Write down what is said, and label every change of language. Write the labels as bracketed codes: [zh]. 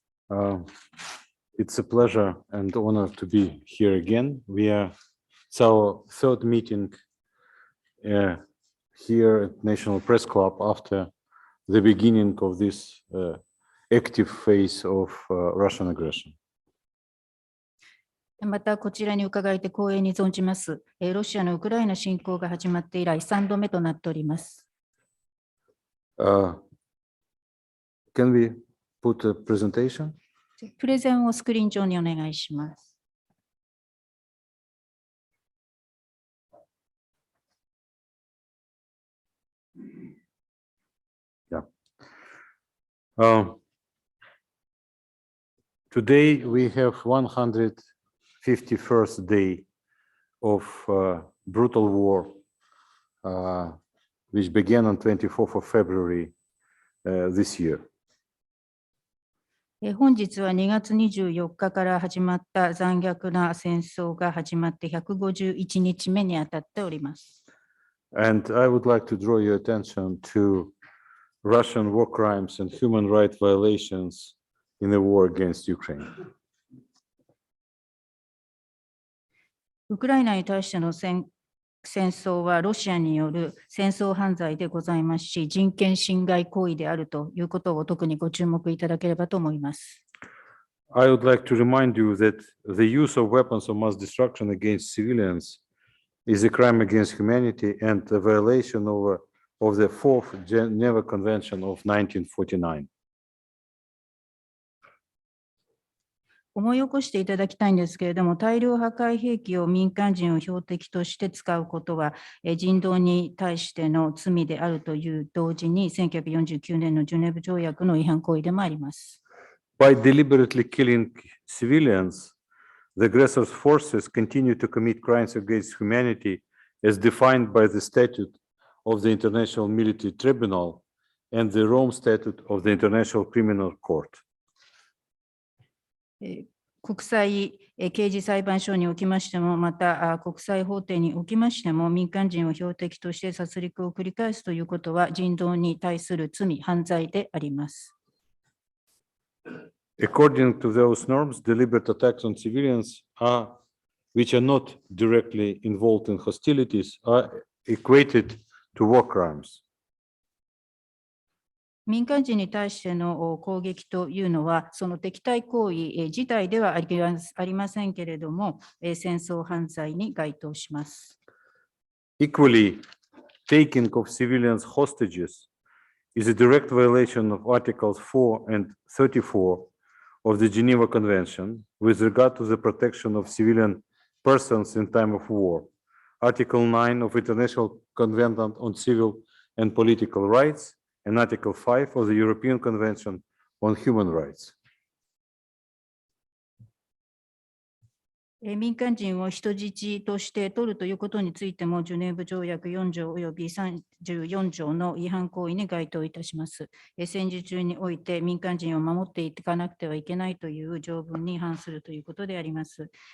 [en] It's a pleasure and honor to be here again. It's our third meeting here at National Press Club after the beginning of this active phase of Russian aggression. [ja] また、こちらに伺えて光栄に存じます。ロシアのウクライナ侵攻が始まって以来3度目となっております。 [en] Can we put a presentation? [ja] プレゼンをスクリーン上にお願いします。 [en] Today we have 151st day of brutal war, which began on 24th of February this year. [ja] 本日は2月24日から始まった残虐な戦争が始まって151日目にあたっております。 [en] And I would like to draw your attention to Russian war crimes and human rights violations in the war against Ukraine. [ja] ウクライナに対しての戦争はロシアによる戦争犯罪でございますし、人権侵害行為であるということを特にご注目いただければと思います。 [en] I would like to remind you that the use of weapons of mass destruction against civilians is a crime against humanity and a violation of the Fourth Geneva Convention of 1949. [ja] 思い起こしていただきたいんですけれども、大量破壊兵器を民間人を標的として使うことは、人道に対しての罪であるという同時に、1949年のジュネーブ条約の違反行為でもあります。 [en] By deliberately killing civilians, the aggressors' forces continue to commit crimes against humanity as defined by the statute of the International Military Tribunal and the Rome Statute of the International Criminal Court. [ja] 国際刑事裁判所におきましても、また国際法廷におきましても、民間人を標的として殺戮を繰り返すということは、人道に対する罪、犯罪であります。 [en] According to those norms, deliberate attacks on civilians which are not directly involved in hostilities are equated to war crimes. [ja] 民間人に対しての攻撃というのは、その敵対行為自体ではありませんけれども、戦争犯罪に該当します。 [en] Equally, taking of civilians hostages is a direct violation of Articles 4 and 34 of the Geneva Convention with regard to the protection of civilian persons in time of war, Article 9 of International Covenant on Civil and Political Rights, and Article 5 of the European Convention on Human Rights. [ja] 民間人を人質として取るということについても、ジュネーブ条約4条及び34条の違反行為に該当いたします。戦時中において民間人を守っていかなくてはいけないという条文に反するということであります。